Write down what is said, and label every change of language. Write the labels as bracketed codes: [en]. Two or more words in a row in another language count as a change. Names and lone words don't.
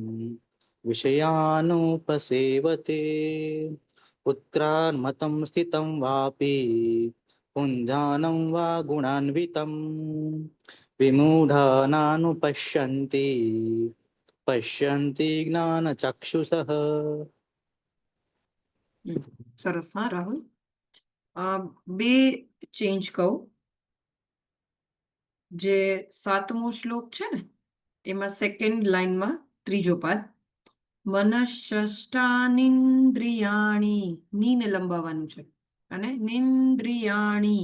[sa] विषयानुपसेवते उत्क्रामतं स्थितं वापि पुञ्जानं वा गुणान्वितं विमूढानानुपश्यन्ति पश्यन्ति ज्ञानचक्षुषः। [gu] સરસ. હા રાહુલ, બે ચેન્જ કહું. જે 7મો શ્લોક છે ને, એમાં [en] second line [gu] ત્રીજો પાદ, મનઃષ્ટાનીન્દ્રિયાણી, નીને લંબાવવાનું છે, અને નિન્દ્રિયાણી.